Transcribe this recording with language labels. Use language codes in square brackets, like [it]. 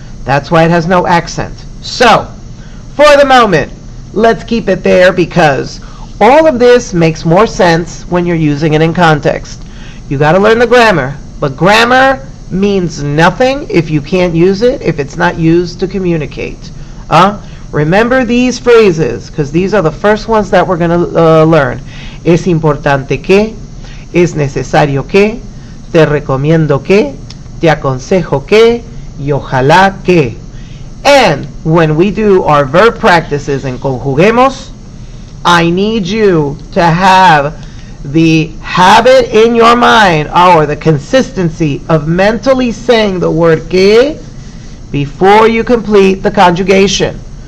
[en] That's why it has no accent. So, for the moment, let's keep it there because all of this makes more sense when you're using it in context. You got to learn the grammar, but grammar means nothing if you can't use it, if it's not used to communicate. Remember these phrases, because these are the first ones that we're going to learn. [es] Es importante que, es necesario que, te recomiendo que, te aconsejo que, y ojalá que. [en] And when we do our verb practices and conjuguemos, I need you to have the habit in your mind, or the consistency of mentally saying the word que before you complete the conjugation.